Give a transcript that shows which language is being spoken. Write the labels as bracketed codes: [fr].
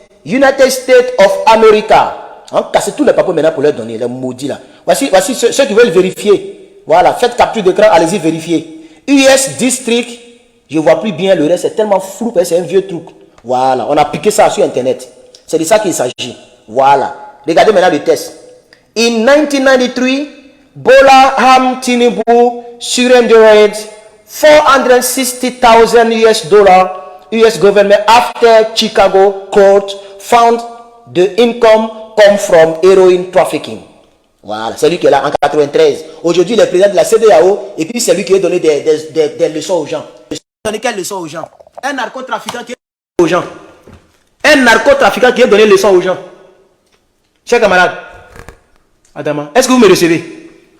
[en] United States of America. [fr] Cassez tous les papiers maintenant pour leur donner. Les maudits là. Voici ceux qui veulent vérifier. Voilà. Faites capture d'écran. Allez-y vérifier. US District. Je ne vois plus bien le reste. C'est tellement flou. C'est un vieux truc. Voilà. On a piqué ça sur Internet. C'est de ça qu'il s'agit. Voilà. Regardez maintenant le test. [en] In 1993, Bola Ham Tinubu surrendered $460,000 US government after Chicago court found the income come from heroin trafficking. [fr] Voilà, c'est lui qui est là en 93. Aujourd'hui, il est président de la CEDEAO et puis c'est lui qui a donné des leçons aux gens. Donner quelles leçons aux gens? Un narcotrafiquant qui a donné aux gens. Un narcotrafiquant qui a donné des leçons aux gens. Chers camarades, Adama, est-ce que vous me recevez?